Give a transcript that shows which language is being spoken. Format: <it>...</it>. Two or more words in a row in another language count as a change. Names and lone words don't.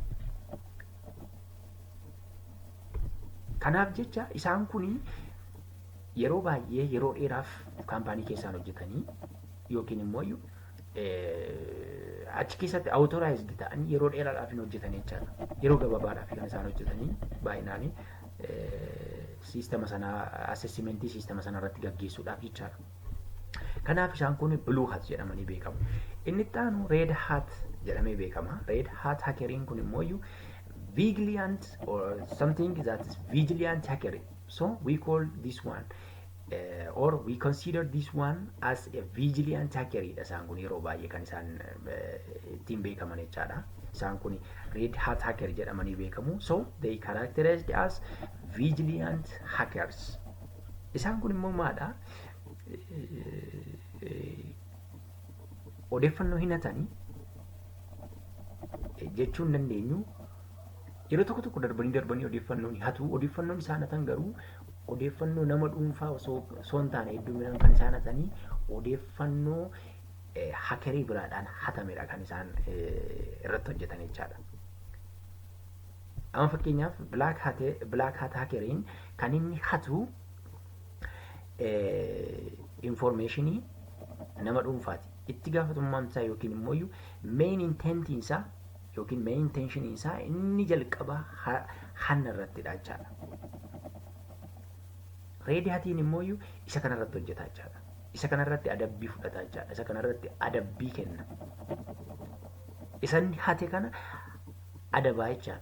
<om>Kanaaf jecha isaan kun yeroo baay'ee yeroo dheeraaf kaampaanii keessaan hojjetanii yookiin immoo achi keessatti authorized ta'anii yeroo dheeraadhaaf hin hojjetan jechaadha. Yeroo gabaabaadhaaf kan isaan hojjetanii baay'inaan siistema sanaa assessmentii siistema sana irratti gaggeessuudhaaf jechaadha. Kanaaf isaan kun</om> <en>blue hat</en> <om>jedhamanii beekamu. Inni itti aanu</om> <en>red hat</en> <om>jedhamee beekama.</om> <en>Red hat</en> <om>hackeriin kun immoo</om> <en>vigilant or something that is vigilant hacker. So we call this one or we consider this one as a vigilant hacker.</en> <om>Isaan kun yeroo baay'ee kan isaan ittiin beekaman jechaadha. Isaan kun</om> <en>red hat hacker</en> <om>jedhamanii beekamu.</om> <en>So they characterized as vigilant hackers.</en> <om>Isaan kun immoo maadha? Odeeffannoo hin hatanii jechuun dandeenyu yeroo tokko darbanii odeeffannoo hatu. Odeeffannoon isaan hatan garuu odeeffannoo nama dhuunfaa osoo hin taane hedduminaan kan isaan hatanii odeeffannoo hakerii biraadhaan hatamedha kan isaan irratti hojjetan jechaadha. Amma fakkeenyaaf</om> <en>black hat</en> <om>hackeriin kan inni hatu informationii nama dhuunfaati. Itti gaafatamummaan isaa yookiin immoo</om> <en>main intention</en> <om>isaa yookiin</om> <en>main intention</en> <om>isaa inni jalqaba hanna irrattidha jechaadha. Red hatiin immoo isa kanarratti hojjeta jechaadha. Isa kanarratti adabbii fudhata jechaadha. Isa kanarratti adabbii kenna. Isan hate kana adabaa jechaadha.</om>